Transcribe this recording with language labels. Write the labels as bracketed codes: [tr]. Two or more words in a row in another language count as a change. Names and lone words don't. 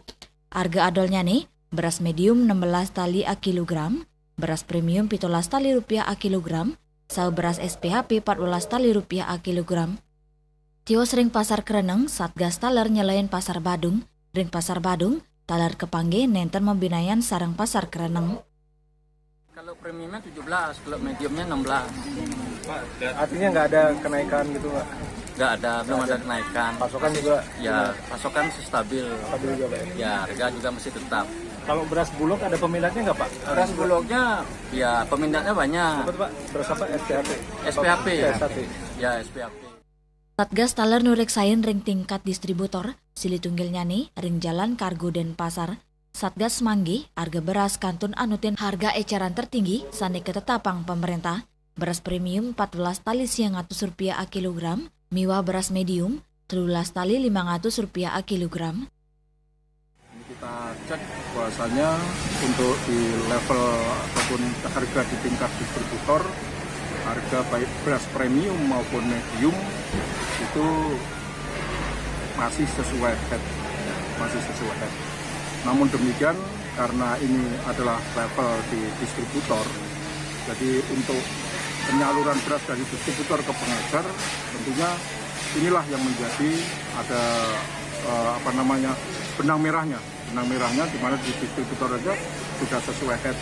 [ban] Harga adolnya nih, beras medium 16 tali a kilogram, beras premium 17 tali rupiah a kilogram, saha beras SPHP 14 tali rupiah a kilogram. Tios ring pasar Kreneng, Satgas taler nyelain pasar Badung, ring pasar Badung, taler kepangge nenten membinayan sarang pasar Kreneng. [id] Kalau premiumnya 17, kalau mediumnya 16. Pak, artinya nggak ada kenaikan gitu Pak? Nggak ada, belum ada kenaikan. Pasokan juga? Ya, pasokan masih stabil. Stabil juga Pak? Ya, harga juga masih tetap. Kalau beras Bulog ada peminatnya nggak Pak? Beras Bulognya, ya peminatnya banyak. Apa tuh Pak? Beras apa? SPHP? SPHP ya? SPHP. Ya, SPHP. [ban] Satgas taler nureksain ring tingkat distributor, sili tunggilnya nih, ring jalan kargo dan pasar. Satgas manggi, harga beras kantun anutin [id] harga eceran tertinggi, [ban] sani ketetapang pemerintah. Beras premium 14 tali 100 rupiah a kilogram, miwa beras medium 13 tali 500 rupiah a kilogram. [id] Kita cek bahwasanya untuk di level ataupun harga di tingkat distributor, harga baik beras premium maupun medium itu masih sesuai head. Namun demikian, karena ini adalah level di distributor, jadi untuk penyaluran beras dari distributor ke pengecer, tentunya inilah yang menjadi ada benang merahnya, di mana di distributor aja sudah sesuai head.